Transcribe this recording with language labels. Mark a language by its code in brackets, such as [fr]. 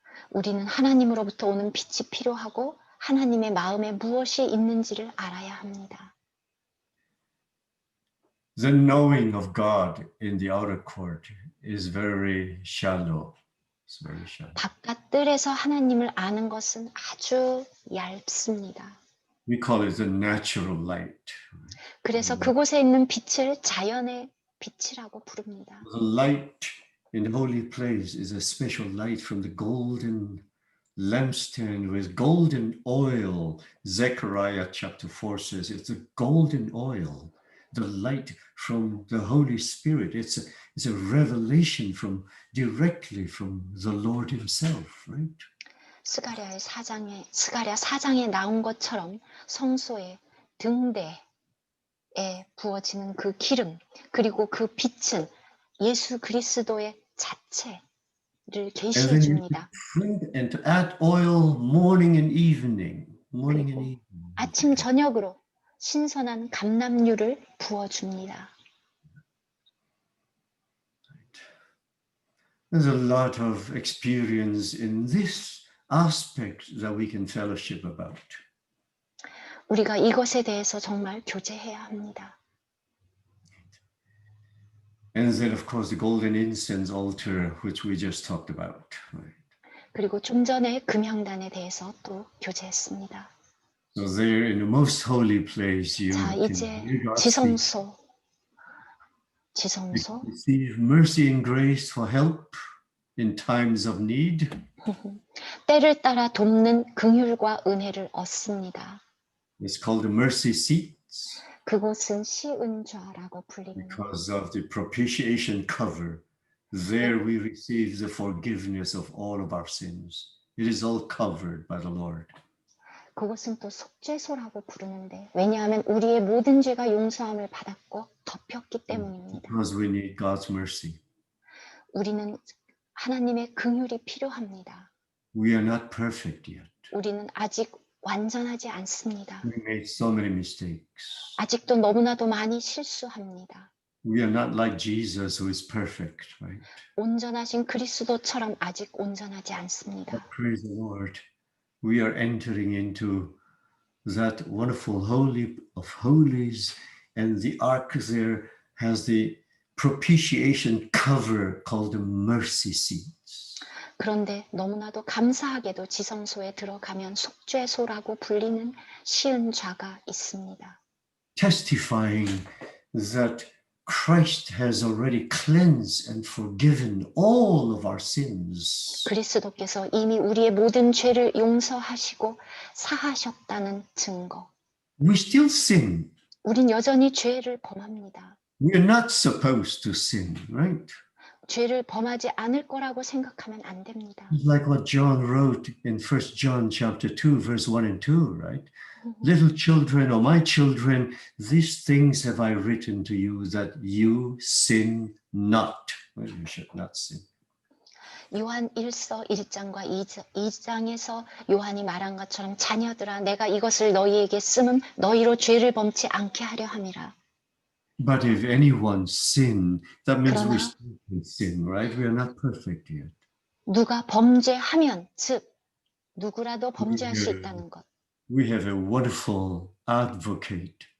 [ko] 우리는 하나님으로부터 오는 빛이 필요하고 하나님의 마음에 무엇이 있는지를 알아야 합니다. [en] The knowing of God in the outer court is very shallow. It's very shallow. [ko] 바깥 뜰에서 하나님을 아는 것은 아주 얇습니다. [en] We call it the natural light. [ko] 그래서 그곳에 있는 빛을 자연의 빛이라고 부릅니다. [en] The light in the holy place is a special light from the golden lampstand with golden oil. Zechariah chapter 4 says it's a golden oil, the light from the Holy Spirit. It's a revelation directly from the Lord Himself, right? [ko] 스가랴 4장에 나온 것처럼 성소의 등대에 부어지는 그 기름 그리고 그 빛은 예수 그리스도의 자체 계시해 [en] then you [ko] 줍니다. [en] drink and to add oil morning and evening. Morning and [ko] 그리고 [en] evening. [ko] 아침 저녁으로 신선한 감람유를 부어 줍니다. [en] There's a lot of experience in this aspect that we can fellowship about. [ko] 우리가 이것에 대해서 정말 교제해야 합니다. [en] And then, of course, the golden incense altar, which we just talked about. Right? [ko] 그리고 좀 전에 금향단에 대해서 또 교제했습니다. [en] So there in the most holy place, you [ko] 자, [en] can [ko] 이제 [en] hear God speak. [ko] 지성소. [en] Receive mercy and grace for help in times of need. [ko] 때를 따라 돕는 긍휼과 은혜를 얻습니다. [en] It's called the mercy seats [ko] 그곳은 시은좌라고 불립니다. [en] because of the propitiation cover. There we receive the forgiveness of all of our sins. It is all covered by the Lord. [ko] 그것은 또 속죄소라고 부르는데 왜냐하면 우리의 모든 죄가 용서함을 받았고 덮였기 때문입니다. [en] Because we need God's mercy. [ko] 우리는 하나님의 긍휼이 필요합니다. [en] We are not perfect yet. [ko] 우리는 아직 완전하지 않습니다. [en] We made so many mistakes. [ko] 아직도 너무나도 많이 실수합니다. [en] We are not like Jesus who is perfect, right? [ko] 온전하신 그리스도처럼 아직 온전하지 않습니다. [en] But praise the Lord. We are entering into that wonderful holy of holies, and the ark there has the propitiation cover called the mercy seats. [ko] 그런데 너무나도 감사하게도 지성소에 들어가면 속죄소라고 불리는 시은좌가 있습니다. [en] Testifying that Christ has already cleansed and forgiven all of our sins. [ko] 그리스도께서 이미 우리의 모든 죄를 용서하시고 사하셨다는 증거. [en] We still sin. [ko] 우린 여전히 죄를 범합니다. [en] We are not supposed to sin, right? [ko] 죄를 범하지 않을 거라고 생각하면 안 됩니다. [en] Like what John wrote in 1 John chapter 2, verse 1 and 2, right? Little children, or my children, these things have I written to you that you sin not. Well, you should not sin. [ko] 요한 1서 1장과 2장에서 요한이 말한 것처럼 자녀들아 내가 이것을 너희에게 쓰면 너희로 죄를 범치 않게 하려 함이라. [en] But if anyone sin, that means we [ko] 그러나 [en] still can sin, right? We are not perfect yet. [ko] 누가 범죄하면 즉 누구라도 범죄할 수 있다는 것. [en] We have a wonderful advocate,